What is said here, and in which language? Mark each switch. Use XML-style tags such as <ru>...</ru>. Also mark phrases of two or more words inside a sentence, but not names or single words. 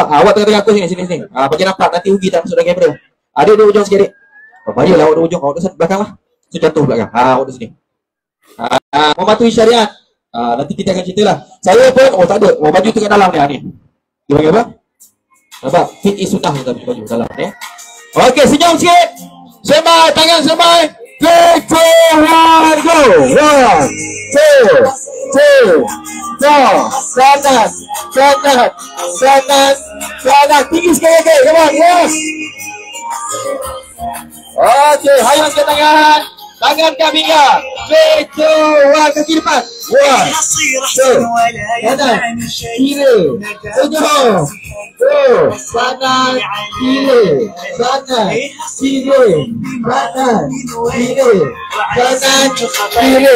<ms>Awak tengah-tengah aku sini. Bagi nampak nanti Ugi tak masuk dalam kamera. Ada di ujung sikit. Bahayalah awak di ujung. Awak di belakang lah. So jatuh belakang. Awak di sini. Mematuhi syariat. Nanti kita akan cerita lah. Saya pun tak ada. Baju tengah dalam ni. Dia panggil apa? Nampak?</ms> <en>Fit is</en> <ms>sunnah kita baju dalam ni. Okey, senyum sikit. Semai, tangan semai. 3, 2, 1, go. 1, 2, 3, 4. Kanan. Tinggi sekali.</ms> <en>Come on, yes.</en> <ms>Okey, hayang ke tangan. Tangan ke pinggang. 3, 2, 1, kaki depan. 1, 2, kanan, kiri, senyum. 2, kanan, kiri, kanan, kiri, kanan, kiri, kanan, kiri.</ms>